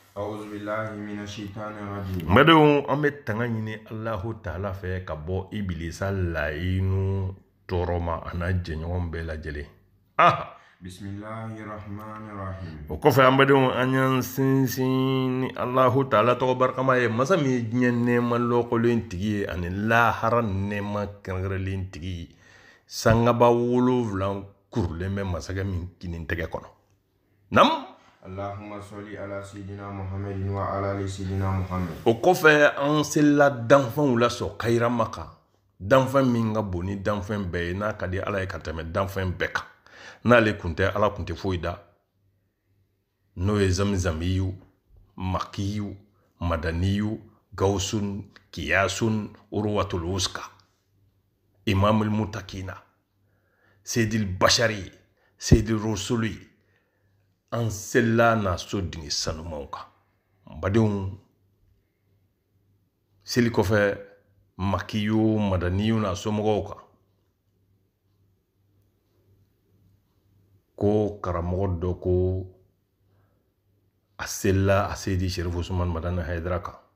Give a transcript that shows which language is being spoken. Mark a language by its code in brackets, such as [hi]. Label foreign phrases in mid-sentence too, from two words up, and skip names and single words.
[bm] mbadenw an bɛ tanga ɲini Alahu Taala fɛ ka bɔ Ibilisa layiru tɔɔrɔ ma a n'a jɛɲɔgɔn bɛɛ lajɛlen bismillahirrahmanirrahim o kɔfɛ an badenw an y'an sinsin ni Alahu Taala tɔgɔ barikama ye masa min ye diɲɛ nɛɛma lɔkɔlen tigi ye ani lahara nɛɛma kɛrɛnkɛrɛnlen tigi ye sangaba 7 kurulen bɛ masakɛ min kinin tɛgɛ kɔnɔ nam [ar] اللهم صل على سيدنا محمد وعلى آل سيدنا محمد [bm] o kɔfɛ an selila danfɛnw la sɔn kayirama kan danfɛn min ka bon ni danfɛn bɛɛ ye n'a ka di Ala ye ka tɛmɛ danfɛn bɛɛ kan n'ale kun tɛ Ala kun tɛ foyi da n'o ye [ar] زمزمي مكي مدني غوث غياث العروة الوثقى إمام المتقين سيد البشر سيد الرسل [bm] an selila n'a so dingɛ sanumanw kan badenw seli kɔfɛ [ar] مكي مدني [bm] n'a somɔgɔw kan ko karamɔgɔ dɔ ko a selila a seydi Sherif Usman Madani Haidara kan